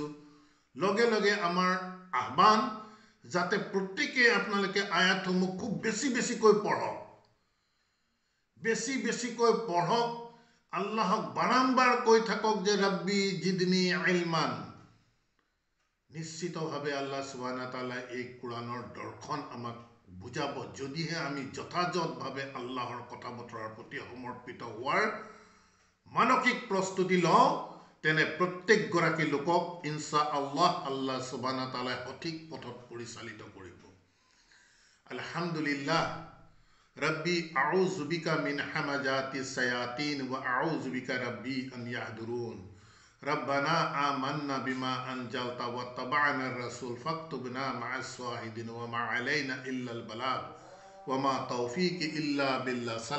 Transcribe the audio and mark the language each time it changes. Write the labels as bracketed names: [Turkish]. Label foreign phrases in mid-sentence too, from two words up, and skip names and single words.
[Assamese] লগে লগে আমাৰ আহ্বান, যাতে প্ৰত্যেকেই আপোনালোকে আয়াতসমূহ খুব বেছিকৈ পঢ়ক, বেছিকৈ পঢ়ক, আল্লাহক বাৰম্বাৰ কৈ থাকক যে [Arabic] رب زدني علما. [Assamese] নিশ্চিতভাৱে [Arabic] الله سبحانه وتعالى [Assamese] এই কোৰআনৰ দৰ্শন আমাক বুজাব, যদিহে আমি যথাযথভাৱে আল্লাহৰ কথা বতৰাৰ প্ৰতি সমৰ্পিত হোৱাৰ মানসিক প্ৰস্তুতি লওঁ। তেনে প্ৰত্যেকগৰাকী লোকক [Arabic] إن شاء الله الله سبحانه وتعالى [Assamese] সঠিক পথত পৰিচালিত কৰিব। [Arabic] الحمد لله, رب أعوذ بك من همزات الشياطين وأعوذ بك رب أن يحضرون. ربنا آمنا بما أنزلت واتبعنا الرسول فاكتبنا مع الشاهدين وما علينا إلا البلاغ وما توفيق إلا بالله.